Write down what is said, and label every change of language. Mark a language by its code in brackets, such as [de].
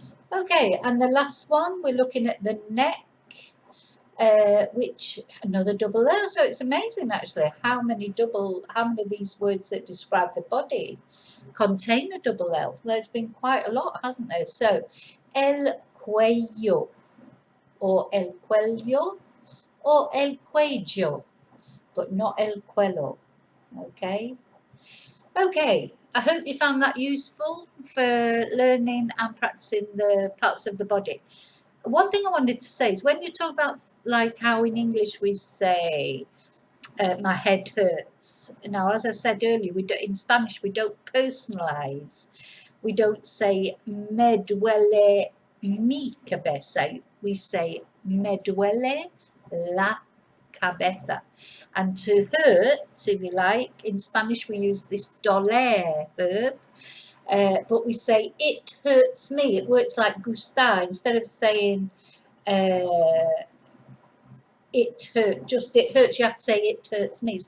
[en] Okay, and the last one, we're looking at the neck, which another double L. So it's amazing actually how many of these words that describe the body contain a double L. There's been quite a lot, hasn't there? [es] So el cuello, or el cuello, or el cuello, but not el cuello. [en] Okay. Okay, I hope you found that useful for learning and practicing the parts of the body. One thing I wanted to say is when you talk about like how in English we say my head hurts. Now, as I said earlier, in Spanish we don't personalize. We don't say [es] me duele mi cabeza. [en] We say [es] me duele la cabeza. [en] And to hurt, if you like, in Spanish we use this doler verb, but we say it hurts me. It works like gustar. Instead of saying it hurts, you have to say it hurts me.